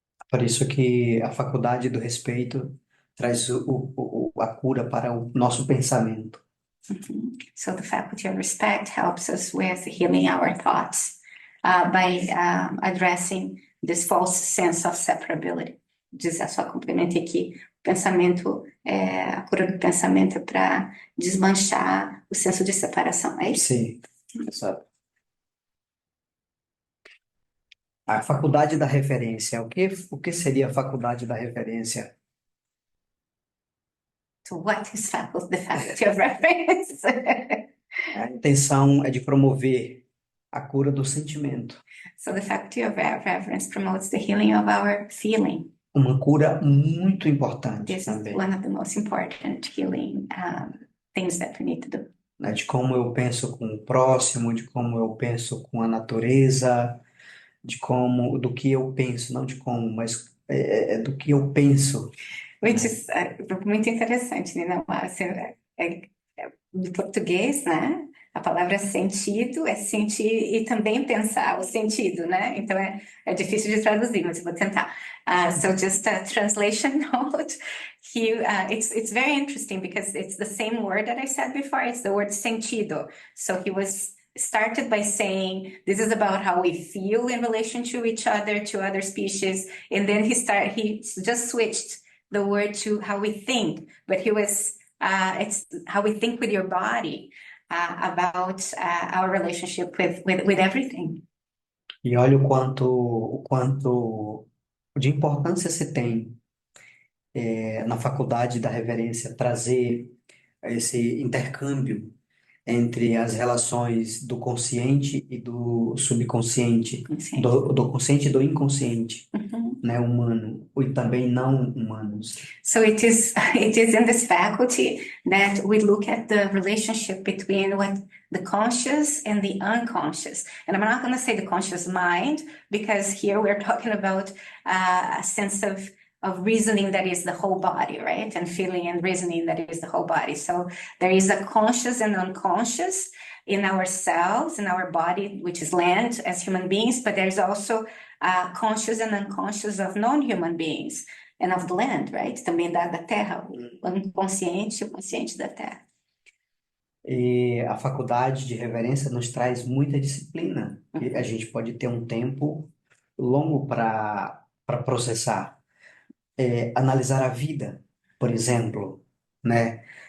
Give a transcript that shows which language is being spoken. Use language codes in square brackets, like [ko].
[pt] Por isso que a faculdade do respeito traz a cura para o nosso pensamento. [en] So the faculty of respect helps us with healing our thoughts by addressing this false sense of separability. [pt] Dizer só complementei que o pensamento, a cura do pensamento é para desmanchar o senso de separação, é isso? Sim, exato. A faculdade da referência. O que seria a faculdade da referência? [en] So what is the faculty of reverence? [pt] A intenção é de promover a cura do sentimento. [en] So the faculty of reverence promotes the healing of our feeling. [pt] Uma cura muito importante [en] This is [pt] também, [en] one of the most important healing things that we need to do. [pt] né? De como eu penso com o próximo, de como eu penso com a natureza, do que eu penso, não de como, mas do que eu penso. [en] Which is [pt] muito interessante, Ninawa. No português, né? A palavra sentido é sentir e também pensar o sentido, né? Então é difícil de traduzir, mas eu vou tentar. [en] So just a translation note. It's very interesting because it's the same word that I said before. It's the word sentido. So he was started by saying this is about how we feel in relation to each other, to other species, and then he just switched the word to how we think, but it's how we think with your body about our relationship with everything. [pt] E olha o quanto de importância se tem na faculdade da reverência trazer esse intercâmbio entre as relações do consciente e do subconsciente, do consciente e do inconsciente, né, humano, e também não humanos. [en] So it is in this faculty that we look at the relationship between what the conscious and the unconscious. And I'm not going to say the conscious mind, because here we're talking about a sense of reasoning that is the whole body, right? And feeling and reasoning that is the whole body. So there is a conscious and unconscious in ourselves, in our body, which is land as human beings, but there's also conscious and unconscious of non-human beings and of the land, right? [pt] Também da terra, o inconsciente e o consciente da terra. E a faculdade de reverência nos traz muita disciplina. E a gente pode ter um tempo longo para processar. Analisar a vida, por exemplo, né?